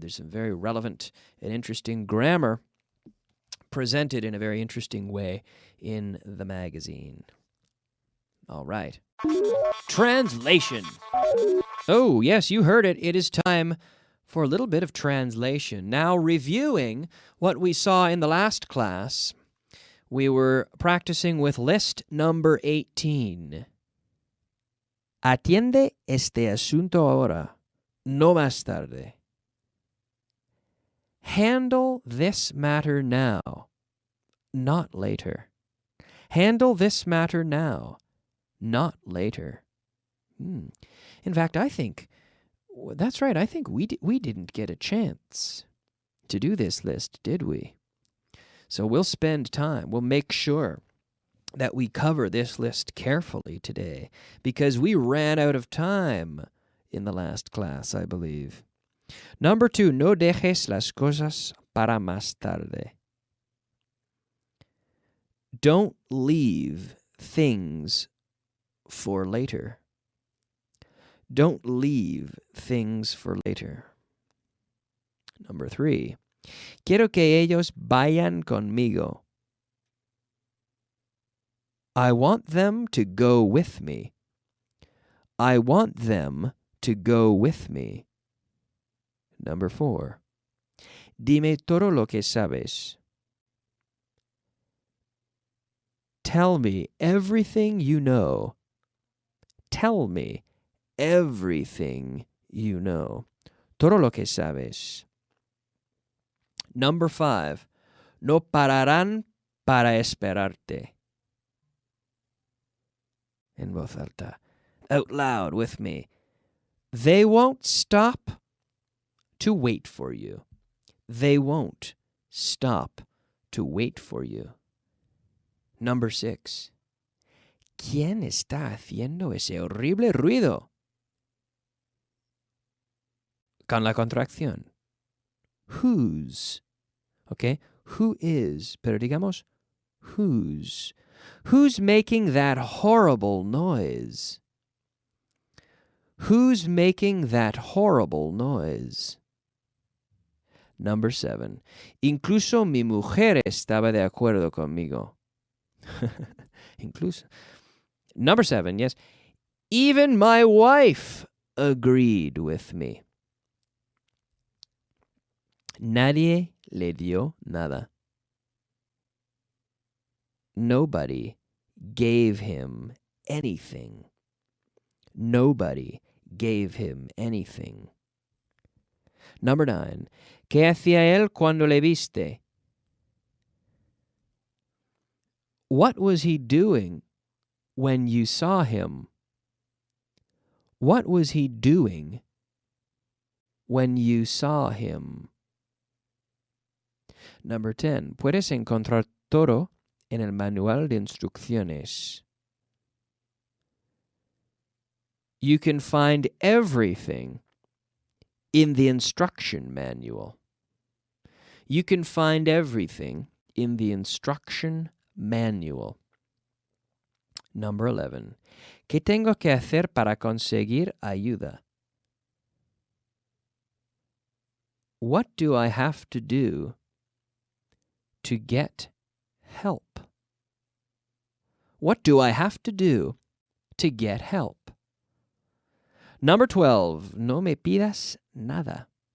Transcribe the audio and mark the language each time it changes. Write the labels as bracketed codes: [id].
[en] There's some very relevant and interesting grammar presented in a very interesting way in the magazine. All right. Translation. Oh, yes, you heard it. It is time for a little bit of translation. Now, reviewing what we saw in the last class, we were practicing with list number 18. [es] Atiende este asunto ahora, no más tarde. [en] Handle this matter now, not later. Handle this matter now, not later. In fact, I think, that's right, I think we didn't get a chance to do this list, did we? So we'll spend time, we'll make sure that we cover this list carefully today because we ran out of time in the last class, I believe. Number 2, [es] no dejes las cosas para más tarde. [en] Don't leave things for later. Don't leave things for later. Number 3. [es] Quiero que ellos vayan conmigo. [en] I want them to go with me. I want them to go with me. Number 4. [es] Dime todo lo que sabes. [en] Tell me everything you know. Tell me everything you know. [es] Todo lo que sabes. [en] Number 5. [es] No pararán para esperarte. En voz alta. [en] Out loud with me. They won't stop to wait for you. They won't stop to wait for you. Number 6. [es] ¿Quién está haciendo ese horrible ruido? Con la contracción. [en] Whose. Okay? Who is. [es] Pero digamos, whose. [en] Who's making that horrible noise? Who's making that horrible noise? Number 7. [es] Incluso mi mujer estaba de acuerdo conmigo. [en] Incluso. Number 7, yes. Even my wife agreed with me. [es] Nadie le dio nada. [en] Nobody gave him anything. Nobody gave him anything. Number 9. [es] ¿Qué hacía él cuando le viste? [en] What was he doing when you saw him? What was he doing when you saw him? Number 10. [es] Puedes encontrar todo en el manual de instrucciones. [en] You can find everything in the instruction manual. You can find everything in the instruction manual. Number 11. [es] ¿Qué tengo que hacer para conseguir ayuda? [en] What do I have to do to get help? What do I have to do to get help? Number 12. [es] No me pidas nada.